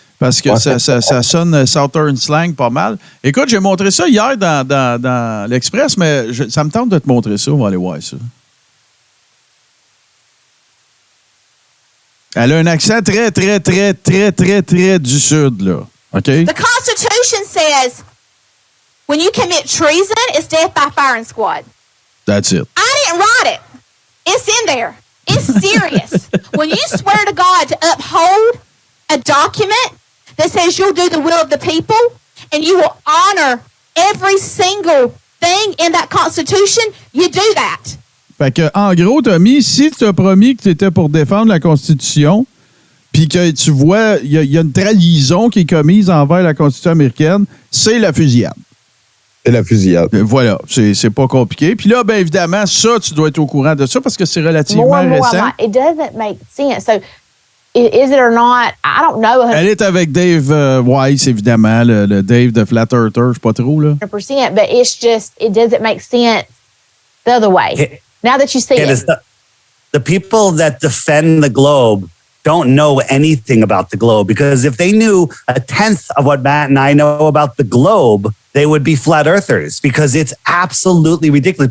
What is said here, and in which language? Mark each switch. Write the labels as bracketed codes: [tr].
[fr] Parce que ça sonne Southern slang pas mal. Écoute, j'ai montré ça hier dans l'Express, mais ça me tente de te montrer ça. On va aller voir ça. Elle a un accent très, très, très, très, très, très du Sud, là. OK? [en] The Constitution says when you commit treason, it's death by firing squad. That's it. I didn't write it. It's in there. It's serious. When you swear to God to uphold a document that says you'll do the will of the people and you will honor every single thing in that Constitution, you do that. [fr] Fait que, en gros, Tommy, si tu as promis que tu étais pour défendre la Constitution, puis que tu vois, il y a une trahison qui est commise envers la Constitution américaine, c'est la fusillade. C'est la fusillade. Voilà, c'est pas compliqué. Puis là, bien évidemment, ça, tu dois être au courant de ça parce que c'est relativement récent. [en] It doesn't make sense. So, is it or not? I don't know. [fr] Elle est avec Dave Weiss, évidemment, le Dave de Flat Earther, je sais pas trop, là. [en] 100%, but it's just, it doesn't make sense the other way. Now that you see it. The people that defend the globe don't know anything about the globe, because if they knew a tenth of what Matt and I know about the globe, they would be flat earthers, because it's absolutely ridiculous.